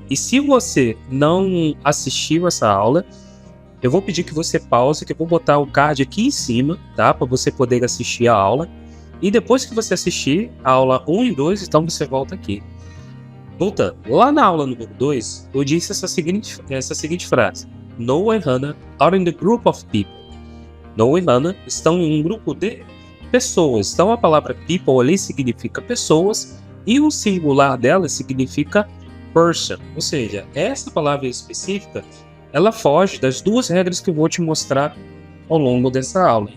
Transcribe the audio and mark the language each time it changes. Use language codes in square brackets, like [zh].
[pt] E se você não assistiu essa aula, eu vou pedir que você pause, que eu vou botar o card aqui em cima, tá? Para você poder assistir a aula. E depois que você assistir a aula 1 e 2, então você volta aqui. Voltando, lá na aula número 2, eu disse essa seguinte frase. [en] Noah e Hannah are in the group of people. [pt] Noah e Hannah estão em um grupo de pessoas. Então a palavra people ali significa pessoas e o singular dela significa person. Ou seja, essa palavra específica, ela foge das duas regras que eu vou te mostrar ao longo dessa aula.